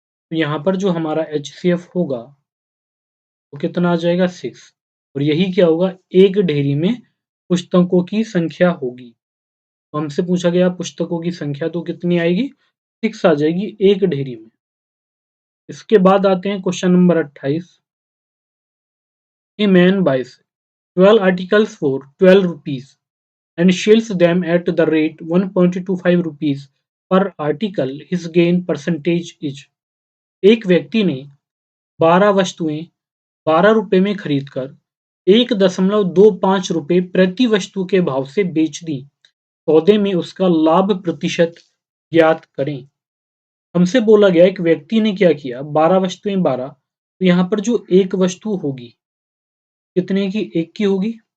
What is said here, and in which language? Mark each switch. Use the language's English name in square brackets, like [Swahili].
[Hindi] तो यहाँ पर जो हमारा एचसीएफ होगा वो कितना आ जाएगा? 6। और यही क्या होगा? एक ढेरी में पुस्तकों की संख्या होगी। तो हमसे पूछा गया पुस्तकों की संख्या, तो कितनी आएगी? 6 आ जाएगी एक ढेरी में। इसके बाद आते हैं question number 28। [English] A man buys 12 articles for 12 rupees and sells them at the rate 1.25 rupees per article. His gain percentage is। [Hindi] एक व्यक्ति ने 12 वस्तुएं 12 रुपए में खरीदकर 1.25 रुपए प्रति वस्तु के भाव से बेच दी। सौदे में उसका लाभ प्रतिशत ज्ञात करें। हमसे बोला गया एक व्यक्ति ने क्या किया, 12 वस्तुएं 12, तो यहाँ पर जो एक वस्तु होगी कितने की? एक की होगी।